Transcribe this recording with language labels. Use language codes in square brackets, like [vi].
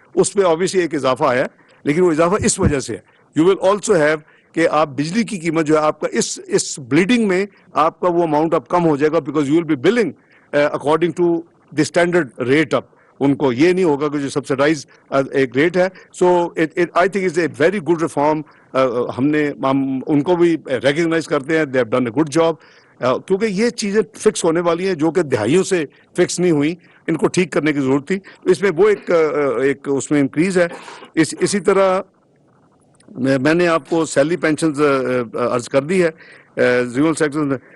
[ur] اس پہ آبویسلی ایک اضافہ آیا ہے, لیکن وہ اضافہ اس وجہ سے ہے. [en] you will also have [ur] کہ آپ بجلی کی قیمت جو ہے آپ کا اس بلیڈنگ میں آپ کا وہ اماؤنٹ اب کم ہو جائے گا, [en] Because you will be billing according to the standard rate. [ur] اب ان کو یہ نہیں ہوگا کہ جو سبسڈائز ایک ریٹ ہے. [en] So I think is a very good reform. [ur] ہم ان کو بھی ریکگنائز کرتے ہیں, [en] they have done a good job, [ur] کیونکہ یہ چیزیں فکس ہونے والی ہیں جو کہ دہائیوں سے فکس نہیں ہوئی. ان کو ٹھیک کرنے کی ضرورت تھی. اس میں وہ ایک اس میں انکریز ہے. اسی طرح میں نے آپ کو سیلری پینشنز عرض کر دی ہے ریول سیکٹر میں.